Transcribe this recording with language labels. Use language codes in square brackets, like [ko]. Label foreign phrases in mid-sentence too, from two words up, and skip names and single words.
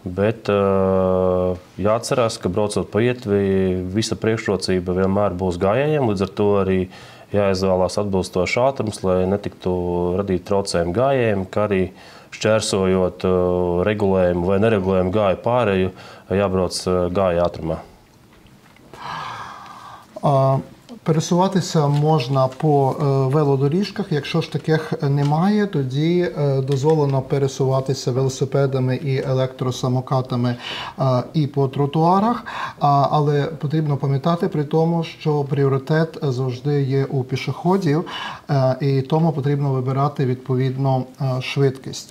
[lv] Bet jāatcerās, ka braucot pa ietvi, visa priekšrocība vienmēr būs gājējiem, līdz ar to arī jāizvēlās atbilstošs ātrums, lai netiktu radīt traucējumi gājējiem, kā arī šķērsojot regulējumu vai neregulējumu gāju pārēju, jābrauc gāja ātrumā. [uk] Пересуватися можна по велодоріжках. Якщо ж таких немає, тоді дозволено пересуватися велосипедами і електросамокатами і по тротуарах. Але потрібно пам'ятати при тому, що пріоритет завжди є у пішоходів, і тому потрібно вибирати відповідно швидкість.